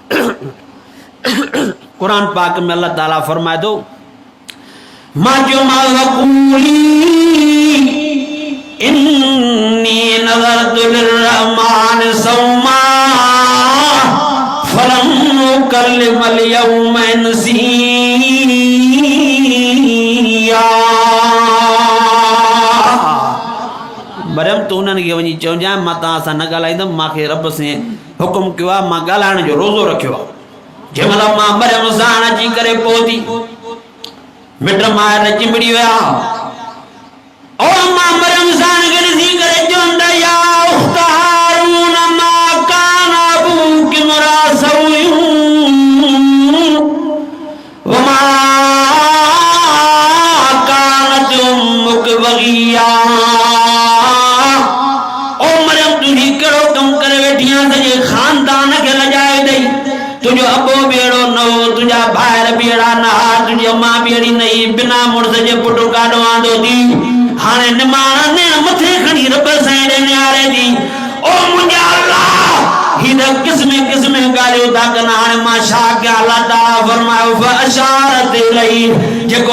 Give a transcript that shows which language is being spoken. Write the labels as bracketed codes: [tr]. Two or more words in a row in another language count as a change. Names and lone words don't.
[sd] क़ुरान पाक में अल्लाह ताला फरमाए थो मां चयो मां [ar] وقولي إني نذرت للرحمن صوما فلن أكلم اليوم إنسيا [sd] मरियम तू उन्हनि खे वञी चवजांइ मां तव्हां सां न ॻाल्हाईंदुमि मूंखे रब से हुकुम कयो आहे मां ॻाल्हाइण जो रोज़ो रखियो आहे जंहिंमहिल मां मरियम सां अची करे पहुती मिट माइट चिंबड़ी विया और अम्मा मरियम सां खे ॾिसी करे चवंदा [ar] يا أخت هارون ما كان أبوك امرأ سوء وما كانت أمك بغيا [sd] ओ मरियम तुझी कहिड़ो कमु करे वेठी आहीं सॼे खानदान खे लॼाए ॾेई तुझो अबो बेड़ो न हो तुझा भाइर बेड़ा न हा तुझी अम्मा बेड़ी न ही बिना मुड़ुस जे पुटु काॾो आंदो थी हाणे निमाणा ने मथे खणी रब साईं ॾे निहारे थी ओ मुंहिंजा अल्लाह हिन किस्म किस्म गालियो ता कना हाणे मां छा कया अल्लाह ताला फरमायो [ar] فأشارت إليه [sd] जेको